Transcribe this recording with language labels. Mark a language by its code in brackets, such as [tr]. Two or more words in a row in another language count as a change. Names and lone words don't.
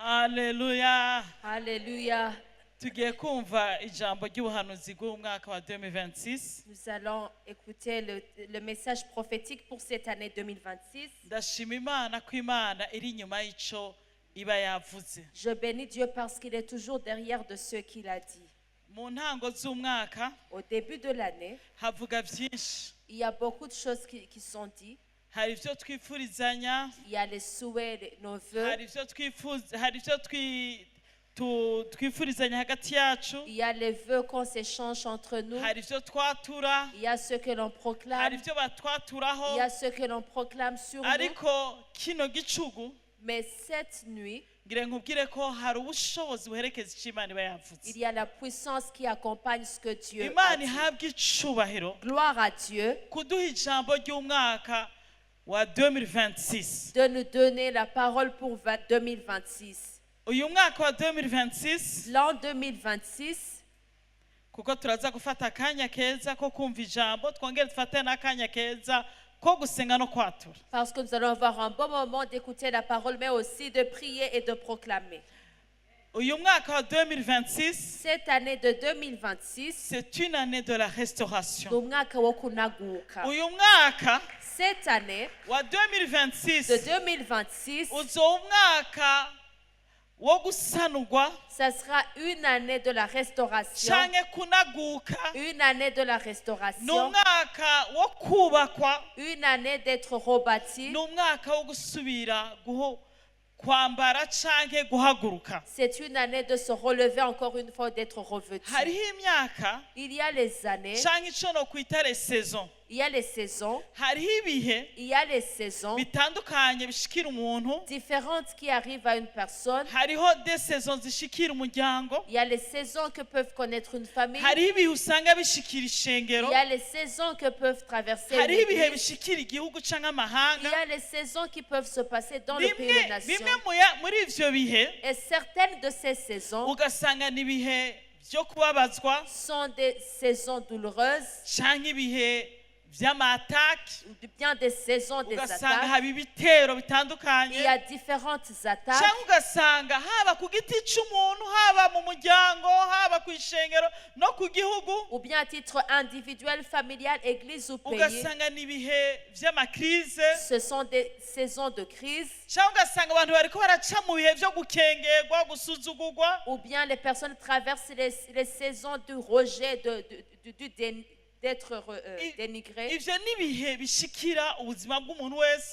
[rn] Hallelujah. [fr] Alléluia. [rn] Tugiye kumva ijambo ry'ubuhanuzi bw'umwaka wa 2026. [fr] Nous allons écouter le message prophétique pour cette année 2026. [rn] Ndashima Imana ko Imana iri inyuma y'ico iba yavuze. [fr] Je bénis Dieu parce qu'il est toujours derrière de ce qu'il a dit. [rn] Mu ntango z'umwaka [fr] Au début de l'année, [rn] havuga byinshi. [fr] il y a beaucoup de choses qui sont dites. [rn] Hari ivyo twifurizanya, [fr] Il y a les souhaits, nos vœux. [rn] hari ivyo twifuza, hari ivyo twifurizanya hagati yacu, [fr] Il y a les vœux qu'on s'échange entre nous. [rn] hari ivyo twatura, [fr] Il y a ce que l'on [rn] hari [fr] proclame. [rn] ivyo batwaturaho. [fr] Il y a ce que l'on proclame sur nous. [rn] Ariko kino gicugu [fr] Mais cette nuit, [rn] ngire nkubwire ko hari ubushobozi buherekeza icyo Imana iba yavuze. [fr] il y a la puissance qui accompagne ce que Dieu a [rn] Imana [fr] dit. [rn] ihabwe icubahiro [fr] Gloire à Dieu [rn] kuduha ijambo ry'umwaka wa 2026. [fr] de nous donner la parole pour 2026. [rn] Uyu mwaka wa 2026 [fr] L'an 2026, [rn] kuko turaza gufata akanya keza ko kumva ijambo, twongere dufate n'akanya keza ko gusenga no kwatura. [fr] parce que nous allons avoir un bon moment d'écouter la parole, mais aussi de prier et de proclamer. [rn] Uyu mwaka wa 2026 [fr] Cette année de 2026, c'est une année de la restauration. [rn] ni umwaka wo kunaguka. Uyu mwaka [fr] Cette année [rn] wa [fr] de 2026 2026, [rn] uzoba umwaka wo gusanurwa [fr] ça sera une année de la restauration. [rn] canke kunaguka, [fr] Une année de la [rn] ni [fr] restauration. [rn] umwaka wo kubakwa, [fr] Une année d'être rebâti. [rn] ni umwaka wo gusubira kwambara canke guhaguruka. [fr] C'est une année de se relever encore une fois, d'être revêtu. [rn] Hariho imyaka [fr] Il y a les années, [rn] canke ico nokwita [fr] les saisons. il y a les saisons, [rn] Hariho ibihe [fr] il y a les saisons [rn] bitandukanye bishikira umuntu. [fr] différentes qui arrivent à une personne. [rn] Hariho [fr] des saisons [rn] zishikira umuryango, [fr] Il y a les saisons que peuvent connaître une famille. [rn] hariho ibihe usanga bishikira [fr] Il [rn] ishengero, [fr] y a les saisons que peuvent traverser une [rn] hariho ibihe [fr] église. [rn] bishikira igihugu canke [fr] Il y [rn] amahanga. [fr] a les saisons qui peuvent se passer dans le pays et les nations. [rn] bimwe muri ivyo bihe [fr] Et certaines de ces saisons [rn] ugasanga ni ibihe byo kubabazwa [fr] sont des saisons douloureuses, [rn] canke ibihe vy'amataki, [fr] ou bien des saisons des [rn] ugasanga [fr] attaques. [rn] haba ibitero [fr] Il y [rn] bitandukanye, [fr] a différentes attaques. [rn] canke ugasanga haba ku giti c'umuntu, haba mu muryango, haba ku ishengero no ku gihugu, [fr] Ou bien à titre individuel, familial, église ou pays. [rn] ugasanga ni ibihe vy'amakrize, [fr] Ce sont des saisons de crise. [rn] canke ugasanga abantu bariko baraca mu bihe vyo gukengerwa, gusuzugurwa. [fr] Ou bien les personnes traversent les saisons du rejet, d'être dénigrées. [rn] Ivyo ni ibihe bishikira ubuzima bw'umuntu wese,